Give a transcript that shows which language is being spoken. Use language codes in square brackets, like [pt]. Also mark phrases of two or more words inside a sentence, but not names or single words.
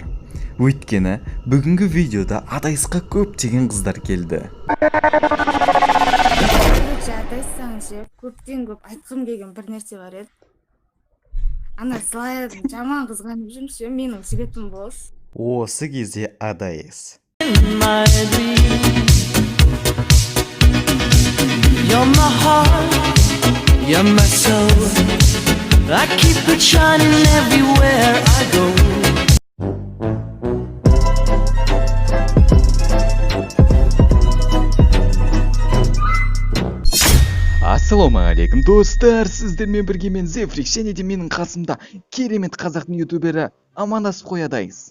[kk] Өйткені бүгінгі видеода Адайсқа көптеген қыздар келді. Адайстан ше, көптен көп айтқым келген бір нәрсе бар еді. Ана Злаядан жаман қызғанып жүрмін ше, менің жігітім болсын. Осы кезде Адайс. [en] You're my heart, you're my soul. I keep it shining everywhere I go. [kk] Ассалаумағалейкум достар, сіздермен бірге мен Зефрик, және де менің қасымда керемет қазақтың ютубері амандасып қой Адайс.